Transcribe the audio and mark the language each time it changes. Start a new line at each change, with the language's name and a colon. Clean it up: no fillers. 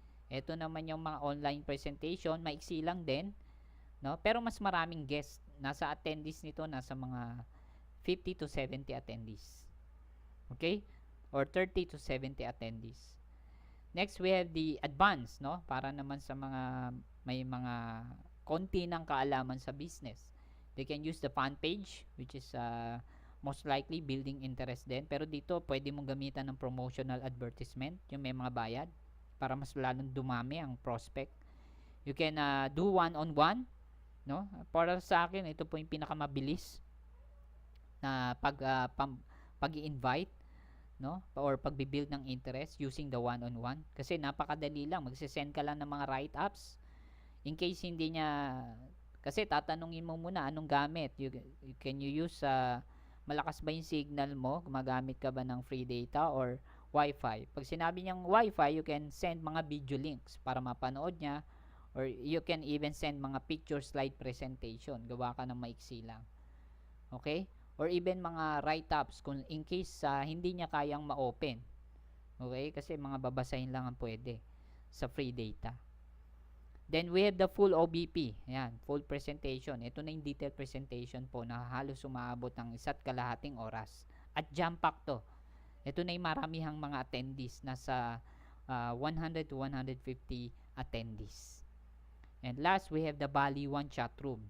Filipino: Ito naman yung mga online presentation, maiksi lang din, no? Pero mas maraming guest. Nasa attendees nito, nasa mga 50 to 70 attendees. Okay?
English: Or 30 to 70 attendees. Next, we have the advanced, no?
Filipino: Para naman sa mga may mga konti ng kaalaman sa business.
English: They can use the fan page, which is most likely building interest din.
Filipino: Pero dito, pwede mong gamitan ng promotional advertisement, yung may mga bayad, para mas lalong dumami ang prospect.
English: You can do one-on-one,
Filipino: no? Para sa akin, ito po yung pinakamabilis na pag-i-invite, no?
English: Or pagbi-build ng interest using the one-on-one.
Filipino: Kasi napakadali lang, magsisend ka lang ng mga write-ups. In case hindi niya, kasi tatanungin mo muna anong gamit.
English: Can you use
Filipino: malakas ba yung signal mo? Gumagamit ka ba ng free data or Wi-Fi? Pag sinabi niyang Wi-Fi,
English: you can send mga video links
Filipino: para mapanood niya,
English: or you can even send mga picture slide presentation.
Filipino: Gawa ka ng maiksi lang. Okay? Or even mga write-ups kung in case hindi niya kayang ma-open. Okay? Kasi mga babasahin lang ang pwede sa free data.
English: Then we have the full OBP. Ayan, full presentation.
Filipino: Ito na yung detailed presentation po na halos umaabot ng 1.5 oras. At jam-pack to. Ito na yung maramihang mga attendees. Nasa 100 to 150 attendees.
English: And last, we have the Bali 1 chat room.